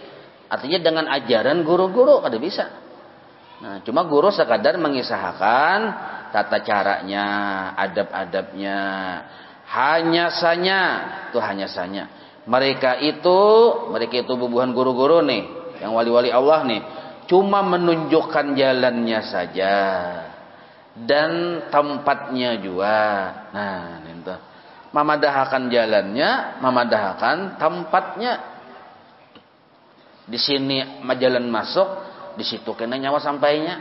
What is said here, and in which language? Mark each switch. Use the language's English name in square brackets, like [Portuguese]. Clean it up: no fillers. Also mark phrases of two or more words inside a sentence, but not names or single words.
[Banjar] Artinya dengan ajaran guru-guru kada bisa. Nah, cuma guru sekadar mengisahkan tata caranya, adab-adabnya. Hanya saja mereka itu bubuhan guru-guru nih, yang wali-wali Allah nih, cuma menunjukkan jalannya saja dan tempatnya juga. Nah, itu memadahkan jalannya, memadahkan tempatnya. Di sini jalan masuk, di situ kena nyawa sampainya.